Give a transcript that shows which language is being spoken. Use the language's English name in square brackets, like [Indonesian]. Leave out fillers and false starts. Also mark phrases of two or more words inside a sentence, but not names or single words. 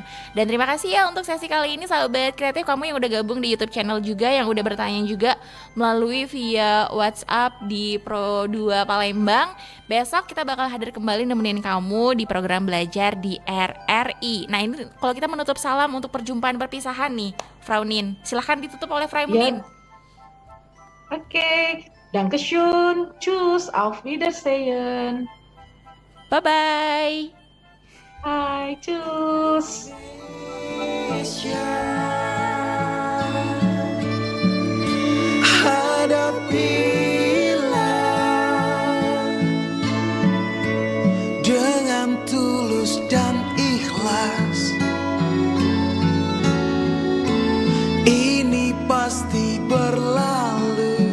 [Indonesian] Dan terima kasih ya untuk sesi kali ini sahabat kreatif, kamu yang udah gabung di YouTube channel juga, yang udah bertanya juga melalui via WhatsApp di Pro2 Palembang. Besok kita bakal hadir kembali nemenin kamu di program belajar di RRI. Nah ini kalau kita menutup salam untuk perjumpaan perpisahan nih, Fraunin, silahkan ditutup oleh Fraunin. Oke, [German] Dankeschön, tschüss, auf Wiedersehen. [English] Bye-bye. [German] Hai, tschüss. [Indonesian] Hadapilah dengan tulus dan ikhlas. Ini pasti berlalu.